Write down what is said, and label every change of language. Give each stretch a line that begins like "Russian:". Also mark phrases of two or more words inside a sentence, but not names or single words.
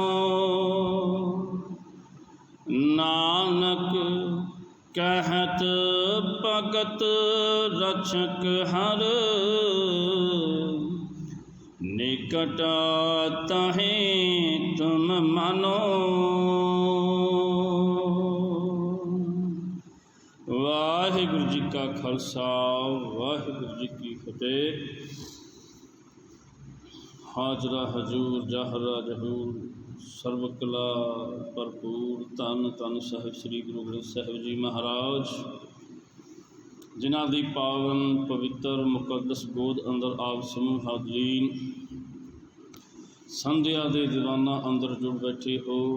Braj: नानक कहत भगत रक्षक हर। निकट ताहे तुम मानो।
Punjabi: ਵਾਹਿਗੁਰੂ ਜੀ ਕਾ ਖ਼ਾਲਸਾ ਵਾਹਿਗੁਰੂ ਜੀ ਕੀ ਫ਼ਤਿਹ। ਹਾਜ਼ਰਾ ਹਜ਼ੂਰ ਜ਼ਾਹਰਾ ਜ਼ਹੂਰ ਸਰਬ ਕਲਾ ਭਰਪੂਰ। ਧੰਨ ਧੰਨ ਸਾਹਿਬ ਸ੍ਰੀ ਗੁਰੂ ਗ੍ਰੰਥ ਸਾਹਿਬ ਜੀ ਮਹਾਰਾਜ, ਜਿਨ੍ਹਾਂ ਦੀ ਪਾਵਨ ਪਵਿੱਤਰ ਮੁਕੱਦਸ ਗੋਦ ਅੰਦਰ ਆਪ ਸਮੂਹ ਹਾਜ਼ਰੀਨ ਸੰਧਿਆ ਦੇ ਦੀਵਾਨ ਅੰਦਰ ਜੁੜ ਬੈਠੇ ਹੋ।